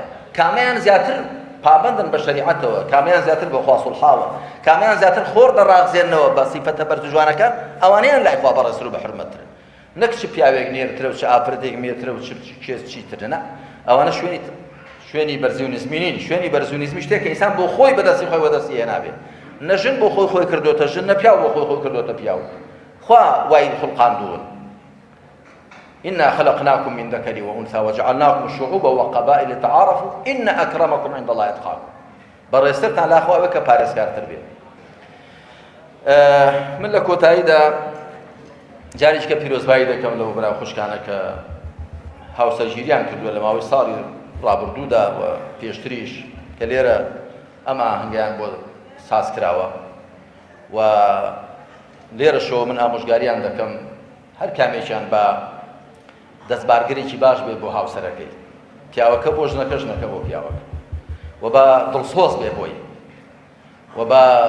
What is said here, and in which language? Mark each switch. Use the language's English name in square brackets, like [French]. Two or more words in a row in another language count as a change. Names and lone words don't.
[Central Kurdish] کامیان زیاتر پابندن بە شەریعەتەوە کامیان زیاتر بە خوا سوڵحاوە کامیان زیاتر خۆر دەڕاغزێنەوە بە سیفەتە بەرزجوانەکان ئەوانەیان لای خوا بەڕێزتر و بە حورمەتتر نەک چ پیاوێک نێرترە و چ ئافرەتێک مێرترە و کێس چیترە نە ئەوانە شوێنی بەرزیونیزمی نین. شوێنی بەرزیونیزمی شتێک کە ئینسان بۆ خۆی بەدەستی خۆی وەدەستی هێنابێ نە ژن بۆ خۆی کردوتە ژن نە پیاو بۆ خۆی کردوتە پیاو. خوا وای خوڵقاندوون [Arabic] إنا خلقناكم من ذكر وأنثى وجعلناكم شعوبا وقبائل لتعارفوا إن أكرمكم عند الله أتقاكم. [Central Kurdish] بەڕێزترتان لا خوا کە پارێزگارتر بێت. من لە کۆتاییدا جارێککە پیرۆزبایی دەکەم لەو برا خوشکانە کە هاوسەرگیریان کردووە لە ماوەی ساڵی ڕابردوودا و پێشتریش کە لێرە ئەم ئاهەنگیان بۆ ساز کراوە و لێرەشەوە من ئامۆژگاریان دەکەم هەر کامێکیان بە دەستبارگرێکی باش بێت بۆ هاوسەرەکەی پیاوەکە بۆ ژنەکە ژنەکە بۆ پیاوەکە و بە دڵسۆز بێ بۆی و بە